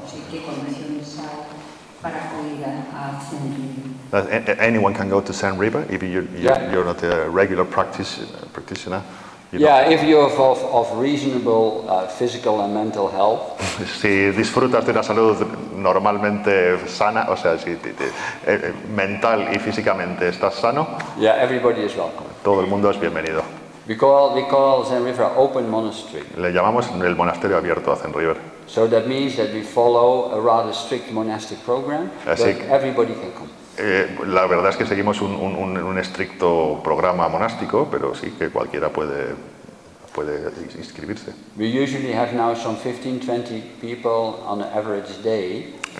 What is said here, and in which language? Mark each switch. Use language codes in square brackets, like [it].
[es] ¿Qué condiciones hay para ir a Zen River? [en] Anyone can go to Zen River if you're not a regular practitioner. If you're of reasonable physical and mental health. [es] Si disfrutas de una salud normalmente sana, o sea, si mental y físicamente estás sano, [en] Yeah, everybody is welcome. [es] todo el mundo es bienvenido. [en] We call Zen River an open monastery. [es] Le llamamos el monasterio abierto a Zen River. [en] So that means that we follow a rather strict monastic program, but everybody can come. [es] La verdad es que seguimos un estricto programa monástico, pero sí que cualquiera puede inscribirse. [en] We usually have now some 15-20 people on an average day.